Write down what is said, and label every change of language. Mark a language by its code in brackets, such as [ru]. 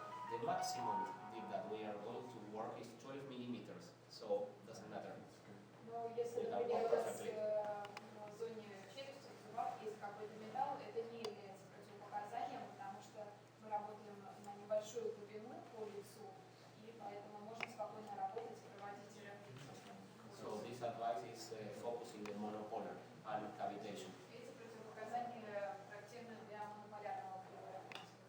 [en] the maximum dip that we are going to work is 12 millimeters, so doesn't matter. [ru] Но если, Да, например, у вас [en] perfectly. [ru] в зоне челюсти, в зубах есть какой-то металл, это не является противопоказанием, потому что мы работаем на небольшую глубину по лицу, и поэтому можно спокойно работать и проводить рефлексию. [en] So this advice is focusing the monopolar and cavitation. [ru] Эти противопоказания характерны для монополярного криорефлексинга.